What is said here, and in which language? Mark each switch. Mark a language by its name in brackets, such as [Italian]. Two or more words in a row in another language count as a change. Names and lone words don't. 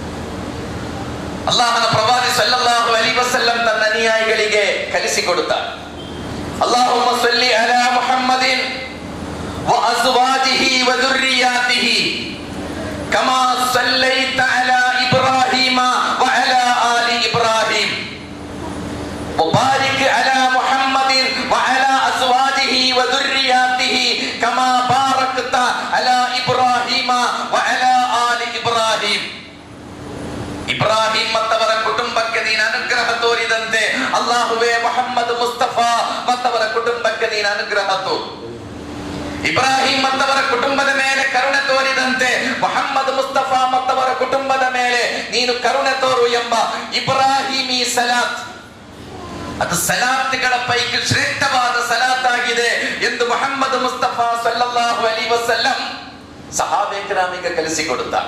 [Kannada] ಅಲ್ಲಾಹನ ಪ್ರವಾದಿ [Arabic] صلى الله عليه وسلم [Kannada] ತನ್ನ ಅನುಯಾಯಿಗಳಿಗೆ ಕಲಿಸಿಕೊಡುತ್ತಾರೆ. [Arabic] اللهم صل على محمد وأزواجه وذرياته كما صليت على إبراهيم وعلى آل إبراهيم وبارك على محمد وعلى أزواجه وذرياته كما باركت على إبراهيم وعلى آل إبراهيم. [Kannada] ಇಬ್ರಾಹಿಂ ಮತ್ತವರ ಕುಟುಂಬಕ್ಕೆ ನೀನು ಅನುಗ್ರಹ ತೋರಿದಂತೆ ಅಲ್ಲಾಹುವೇ ಮುಹಮ್ಮದ್ ಮುಸ್ತಫಾ ಮತ್ತವರ ಕುಟುಂಬಕ್ಕೆ ನೀನು ಅನುಗ್ರಹ ತೋರು. ಇಬ್ರಾಹಿಂ ಮತ್ತವರ ಕುಟುಂಬದ ಮೇಲೆ ಕರುಣೆ ತೋರಿದಂತೆ ಮುಹಮ್ಮದ್ ಮುಸ್ತಫಾ ಮತ್ತವರ ಕುಟುಂಬದ ಮೇಲೆ ನೀನು ಕರುಣೆ ತೋರು ಎಂಬ ಇಬ್ರಾಹಿಮಿ ಸಲಾತ್, ಅದು ಸಲಾತ್ಗಳ ಪೈಕಿ ಶ್ರೇಷ್ಠವಾದ ಸಲಾತ್ ಆಗಿದೆ ಎಂದು ಮುಹಮ್ಮದ್ ಮುಸ್ತಫಾ [Arabic] صلى الله عليه وسلم [Kannada] ಸಹಾಬೆ ಕಿರಾಮಿಗೆ ಕಲಿಸಿಕೊಡುತ್ತಾರೆ.